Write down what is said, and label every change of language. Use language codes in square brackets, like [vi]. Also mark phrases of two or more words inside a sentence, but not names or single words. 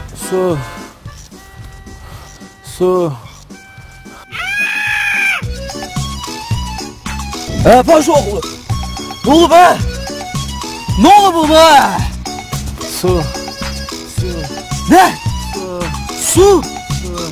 [tr] Su. Su. Baş oğlu. Ne oldu be? Ne oldu bu be? Su. Su. Ne? Su. Su. Su.